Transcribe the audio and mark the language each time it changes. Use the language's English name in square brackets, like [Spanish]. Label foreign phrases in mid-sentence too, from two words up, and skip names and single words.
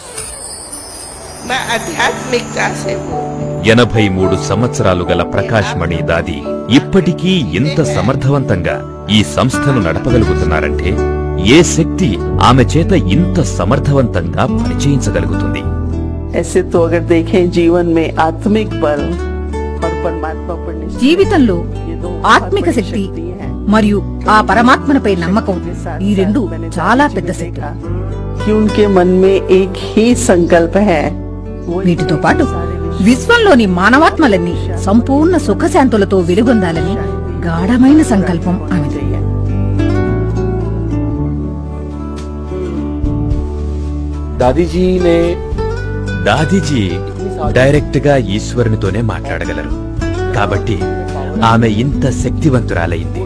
[Telugu] 83 సంవత్సరాలు గల ప్రకాష్ మణి దాది ఇప్పటికీ ఇంత సమర్థవంతంగా ఈ సంస్థను నడపగలుగుతున్నారంటే ఏ శక్తి ఆమె చేత ఇంత సమర్థవంతంగా పనిచేయించగలుగుతుంది? [Hindi] ऐसे तो अगर देखें जीवन में आत्मिक बल और परमात्मा पर [Telugu] జీవితంలో ఆత్మిక శక్తి మరియు ఆ పరమాత్మపై నమ్మకం, ఈ రెండు చాలా పెద్ద శక్తి. [Hindi] कि उनके मन में एक ही संकल्प है. [Telugu] వీటితో పాటు విశ్వంలోని మానవాత్మలన్నీ సంపూర్ణ సుఖశాంతులతో వెలుగొందాలని గాఢమైన సంకల్పం ఆమెది. దాదీజీ డైరెక్ట్ గా ఈశ్వరునితోనే మాట్లాడగలరు కాబట్టి ఆమె ఇంత శక్తివంతురాలైంది.